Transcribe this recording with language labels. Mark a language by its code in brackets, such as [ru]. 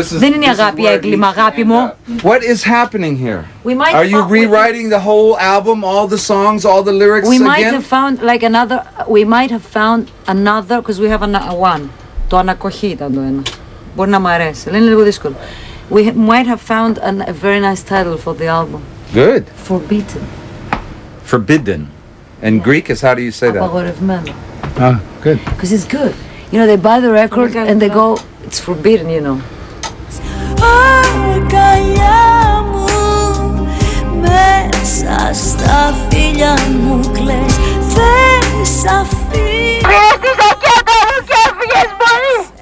[el] Δεν είναι η αγάπη έγκλημα, αγάπη μου. [en] What is happening here? We might Are you rewriting the whole album, all the songs, all the lyrics We might again? have found like another. We might have found another because we have one. [el] Το ανακοχή ήταν το ένα. Μπορεί να μ' αρέσει, αλλά είναι λίγο δύσκολο. [en] We might have found a very nice title for the album. Good. Forbidden. Forbidden. And Greek is, how do you say that? [el] Απαγορευμένο. [en] Ah, good. Because it's good. You know, they buy the record and they go, it's forbidden, you know. [el] Αγκαλιά μου, μέσα στα φίλια μου κλαις, δεν σ' αφήνω. Χρειάζεται ζακέτα μου και έφυγες πολύ.